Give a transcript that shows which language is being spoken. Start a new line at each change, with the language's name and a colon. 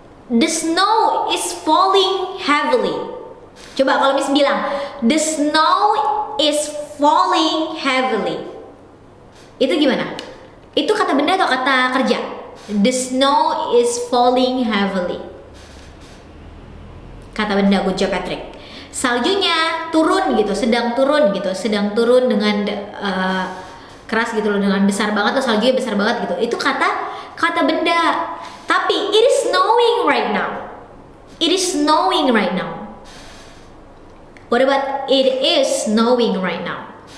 English: The snow is falling heavily.
Indonesian: Coba kalau Miss bilang,
English: the snow is falling heavily.
Indonesian: Itu gimana? Itu kata benda atau kata kerja?
English: The snow is falling heavily.
Indonesian: Kata benda, good job Patrick. Saljunya turun gitu, sedang turun dengan keras gitu loh, dengan besar banget, atau saljunya besar banget gitu. Itu kata benda.
English: Tapi it is snowing right now. It is snowing right now. What about it is snowing right now?